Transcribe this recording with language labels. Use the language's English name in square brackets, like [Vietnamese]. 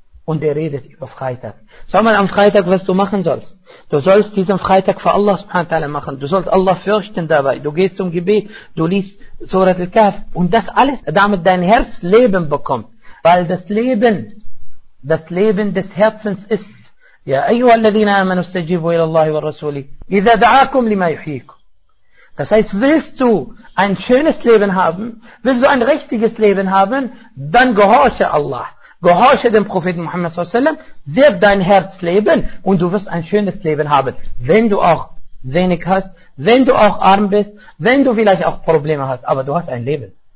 [German] und er redet über Freitag. Schau mal, am Freitag, was du machen sollst. Du sollst diesen Freitag für Allah subhanahu wa ta'ala machen. Du sollst Allah fürchten dabei. Du gehst zum Gebet, du liest Surat al-Kahf. Und das alles, damit dein Herz Leben bekommt. Weil das Leben des Herzens ist. [Arabic] Ja, أيها الذين آمنوا استجيبوا إلى الله ورسوله إذا دعاكم لما يحييكم. [German] Das heißt, willst du ein schönes Leben haben, willst du ein richtiges Leben haben, dann gehorche Allah. Gehorche dem Propheten Muhammad s.a.w., wird dein Herz leben und du wirst ein schönes Leben haben. Wenn du auch wenig hast, wenn du auch arm bist, wenn du vielleicht auch Probleme hast, aber du hast ein Leben.